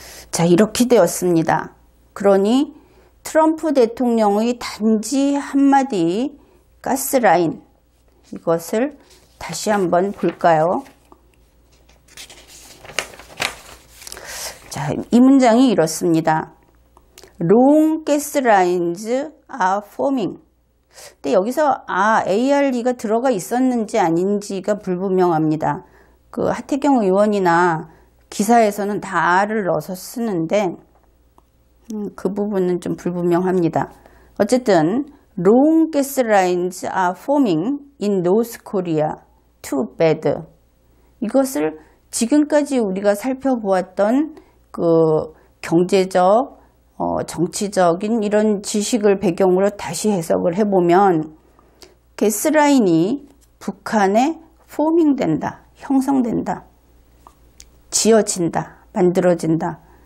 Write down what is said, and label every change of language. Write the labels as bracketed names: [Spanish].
[Korean] 자, 이렇게 되었습니다. 그러니 트럼프 대통령의 단지 한마디 가스라인, 이것을 다시 한번 볼까요? 자, 이 문장이 이렇습니다. [English] Long gas lines are forming. [Korean] 근데 여기서 ARE가 들어가 있었는지 아닌지가 불분명합니다. 그 하태경 의원이나 기사에서는 다 R을 넣어서 쓰는데 그 부분은 좀 불분명합니다. 어쨌든 [English] Long gas lines are forming in North Korea. Too bad. [Korean] 이것을 지금까지 우리가 살펴보았던 그 경제적, 정치적인 이런 지식을 배경으로 다시 해석을 해보면 가스라인이 북한에 포밍된다, 형성된다, 지어진다, 만들어진다.